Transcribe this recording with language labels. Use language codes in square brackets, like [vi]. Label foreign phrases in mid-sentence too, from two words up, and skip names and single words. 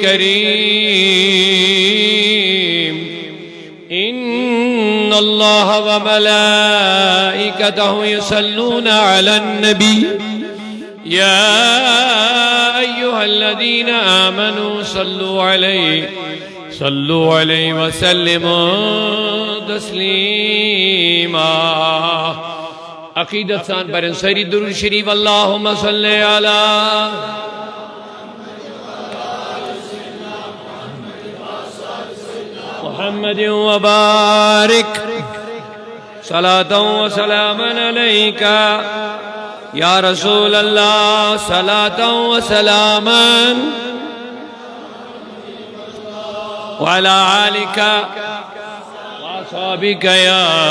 [ar] الكريم إن الله وملائكته يصلون على النبي يا أيها الذين آمنوا صلوا عليه وسلموا تسليما [sd] عقیدت سان پر انصاری درود شریف [ar] اللہم صلی علی محمد وبارک صلاة وسلاما علیک یا رسول اللہ صلاة وسلاما وعلى آلك وأصحابك يا